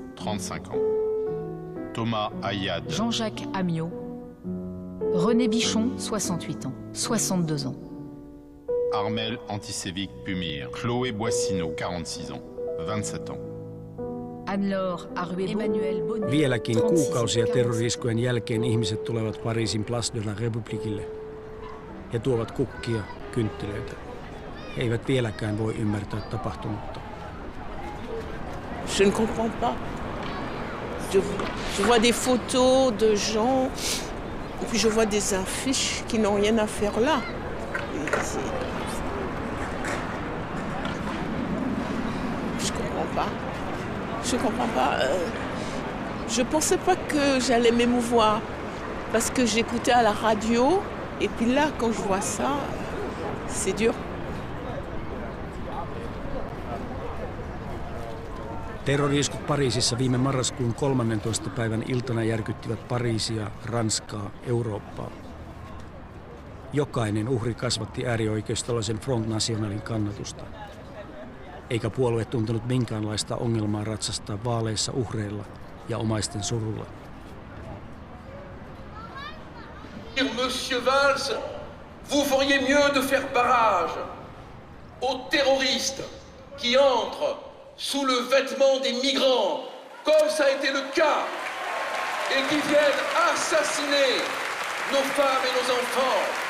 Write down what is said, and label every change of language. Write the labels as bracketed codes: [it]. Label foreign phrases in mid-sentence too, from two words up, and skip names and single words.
[fr] 35 ans. Thomas Ayad, Jean-Jacques Amiot. René Bichon, 68 ans. 62 ans. Armel Antisévic Pumir, Chloé Boissineau, 46 ans, 27 ans. Anne-Laure Aruebo, Emmanuel Bonnet, [fi] Vieläkin 36 kuukausia [fr] ans. [fi] terrori-iskujen jälkeen ihmiset tulevat Pariisin Place de la Républiquelle ja tuovat kukkia, kynttilöitä. He eivät vieläkään voi ymmärtää tapahtunutta. [fr] Je ne comprends pas. Je vois des photos de gens, et puis je vois des affiches qui n'ont rien à faire là. Je comprends pas. Je comprends pas. Je pensais pas que j'allais m'émouvoir parce que j'écoutais à la radio et puis là, quand je vois ça, c'est dur. [fi] Terrori-iskut Pariisissa viime marraskuun 13. päivän iltana järkyttivät Pariisia, Ranskaa, Eurooppaa. Jokainen uhri kasvatti äärioikeistolaisen Front Nationalin kannatusta. Eikä puolue tuntenut minkäänlaista ongelmaa ratsastaa vaaleissa uhreilla ja omaisten surulla. [fr] Monsieur Valls, vous feriez mieux de faire barrage aux terroristes qui entrent sous le vêtement des migrants, comme ça a été le cas, et qui viennent assassiner nos femmes et nos enfants.